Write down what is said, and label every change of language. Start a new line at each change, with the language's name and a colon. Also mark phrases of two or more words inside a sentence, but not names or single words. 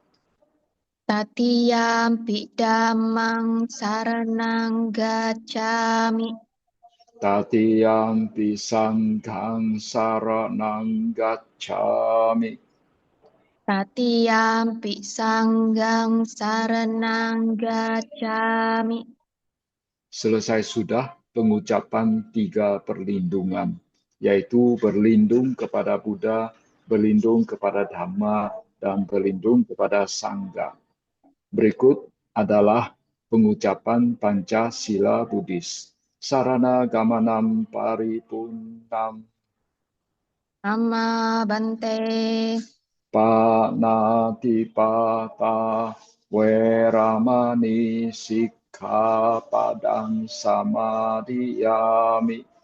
Pali: Tatiyampi dhammang saranang gacchami. Tatiyampi sanghang saranang gacchami. Tatiyampi sanghang saranang gacchami.
Indonesian: Selesai sudah pengucapan 3 perlindungan, yaitu berlindung kepada Buddha, berlindung kepada Dhamma, dan berlindung kepada Sangha. Berikut adalah pengucapan Pancasila Buddhis.
Pali: Sarana gamanam paripurnam. Nama Bante. Panatipata weramani sikkhapadang samadhiyami.